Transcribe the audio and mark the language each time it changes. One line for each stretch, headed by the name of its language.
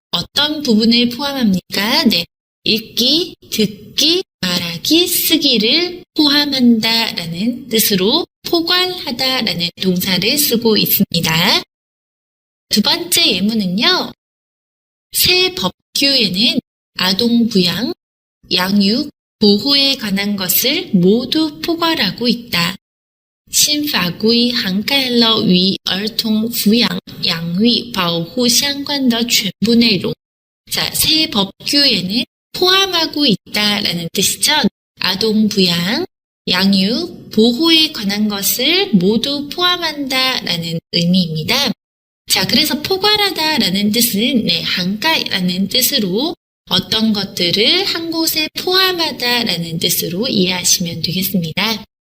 Korean: 어떤 부분을 포함합니까? 네, 읽기, 듣기, 말하기, 쓰기를 포함한다라는 뜻으로 포괄하다라는 동사를 쓰고 있습니다. 두 번째 예문은요. 새 법규에는 아동 부양, 양육, 보호에 관한 것을 모두 포괄하고 있다.
Chinese: 新法规涵盖了与儿童抚养、养育、保护相关的全部内容.
Korean: 자, 새 법규에는 포함하고 있다라는 뜻이죠. 아동 부양, 양육, 보호에 관한 것을 모두 포함한다라는 의미입니다. 자, 그래서 포괄하다라는 뜻은 한가라는 뜻으로 어떤 것들을 한 곳에 포함하다라는 뜻으로 이해하시면 되겠습니다.